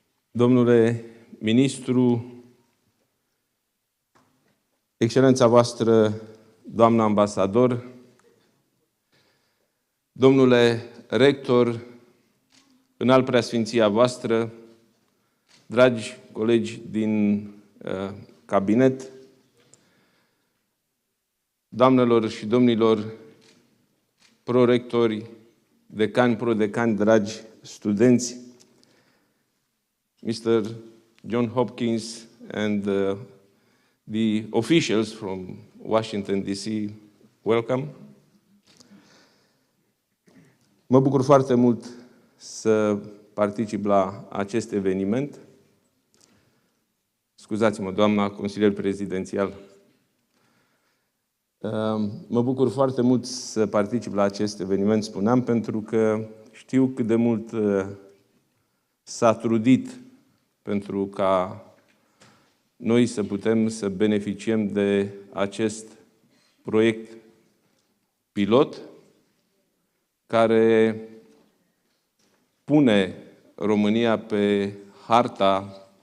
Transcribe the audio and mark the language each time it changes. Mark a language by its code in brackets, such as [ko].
[ro] Domnule ministru, Excelența voastră, doamnă ambasador, domnule rector, înalt preasfinția voastră, dragi colegi din cabinet, doamnelor și domnilor prorectori, decani, prodecani, dragi studenți, Mr. [en] John Hopkins and the officials from Washington, D.C., welcome. [ro] Mă bucur foarte mult să particip la acest eveniment. Scuzați-mă, doamna consilier prezidențial. Mă bucur foarte mult să particip la acest eveniment, spuneam, pentru că știu cât de mult s-a trudit pentru ca noi să putem să beneficiem de acest proiect pilot care pune România pe harta